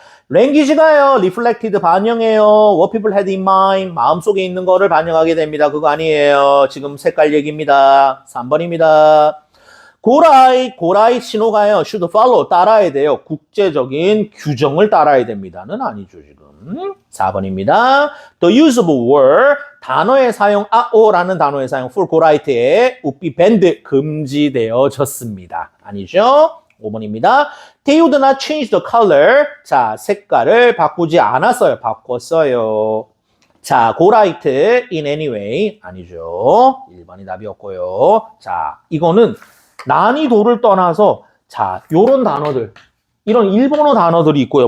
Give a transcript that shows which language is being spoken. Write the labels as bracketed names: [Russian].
[Korean] language가요. reflected 반영해요. [English] what people had in mind. [Korean] 마음속에 있는 거를 반영하게 됩니다. 그거 아니에요. 지금 색깔 얘기입니다. 3번입니다. 고라이 신호가요. [English] should follow [Korean] 따라야 돼요. 국제적인 규정을 따라야 됩니다는 아니죠 지금. 4번입니다. [English] The use of word [Korean] 단어의 사용 아오라는 단어의 사용 for 고라이트에 [English] would be banned [Korean] 금지되어졌습니다. 아니죠? 5번입니다. [English] They would not change the color. [Korean] 자 색깔을 바꾸지 않았어요. 바꿨어요. 자, 고라이트 [English] in any way [Korean] 아니죠. 1번이 답이었고요. 자, 이거는 난이도를 떠나서 자, 요런 단어들 이런 일본어 단어들이 있고요.